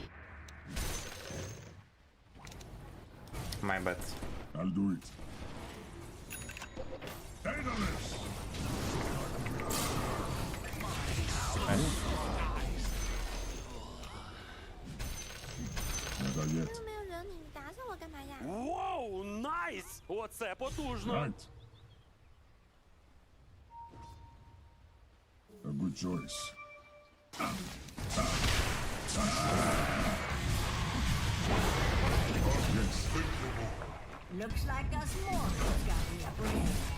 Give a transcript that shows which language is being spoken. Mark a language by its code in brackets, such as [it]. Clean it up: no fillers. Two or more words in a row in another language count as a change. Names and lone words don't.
[en] My bad. I'll do it. Analyst. Never yet. [zh] 又没有惹你，你打死我干嘛呀？ [uk] Воу, найс! Оце потужно! [en] Right. A good choice. Yes. Looks like us mortals got the upper hand.